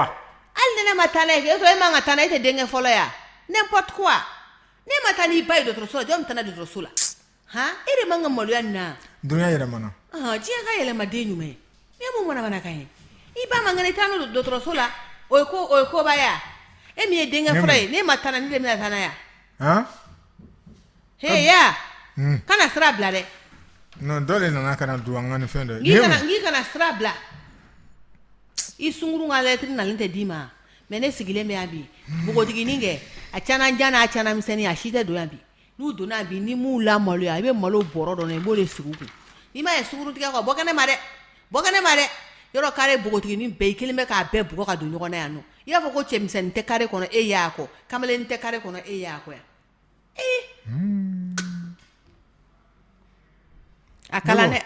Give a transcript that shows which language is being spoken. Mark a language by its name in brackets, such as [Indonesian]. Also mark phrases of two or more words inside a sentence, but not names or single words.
[Bambara] hali ni ne ma taa n'a ye e man ka taa n'a ye e tɛ denkɛ fɔlɔ ya [French] n'importe quoi [Bambara] ne ma taa n'i ba ye dɔgɔtɔrɔso la jɔn bɛ taa n'a ye dɔgɔtɔrɔso la e de man ka maloya nin na dunuya yɛlɛmana diɲɛ ka yɛlɛma den ɲuman ye mun manamanakan ye i ba man kɛnɛ i taa n'o dɔgɔtɔrɔso la o ye koba ya e min ye denkɛ fɔlɔ ye ne ma taa na ne de bɛna taa n'a ya he ya kana sira bila dɛ non dɔ de nana ka na don an ka ni fɛn dɔ n'i kana sira bila i sunkuru ka lettre nalen tɛ d'i ma mais ne sigilen bɛ yan bi bogotiginin kɛ a cana jan n'a cana misɛnnin a si tɛ don yan bi n'u donna bi ni m'u lamaloya i bɛ malo bɔrɔ dɔ i b'o de sigi u kun n'i ma ye sunkuru tigɛ kɔ bɔ kɛnɛ ma dɛ yɔrɔ kare bogotiginin bɛɛ i kelen bɛ k'a bɛɛ bugɔ ka don ɲɔgɔn na yan nɔ i b'a fɔ ko cɛmisɛnnin tɛ kare kɔnɔ e y'a kɔ kamalen tɛ kare kɔnɔ e y'a kɔ yan a kalan dɛ